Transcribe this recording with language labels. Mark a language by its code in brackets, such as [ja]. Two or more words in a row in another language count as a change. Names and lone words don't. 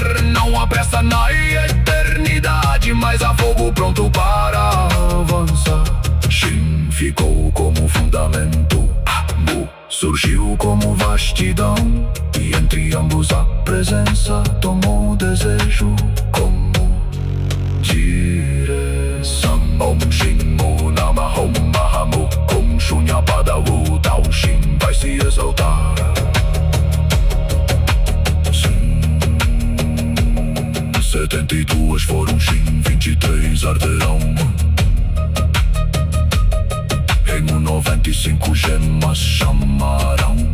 [pt] Não há pressa na eternidade, mas há fogo pronto para avançar. Shin ficou como fundamento, Mu surgiu como vastidão. E entre ambos a presença tomou o desejo como direção. [sa] Om Shin Mu Nama Om Mahamu Om Shunya Pada Wu Tao Shin [pt] vai se exaltar. 72 foram Shin, 23 arderão. Em 95 gemas chamarão.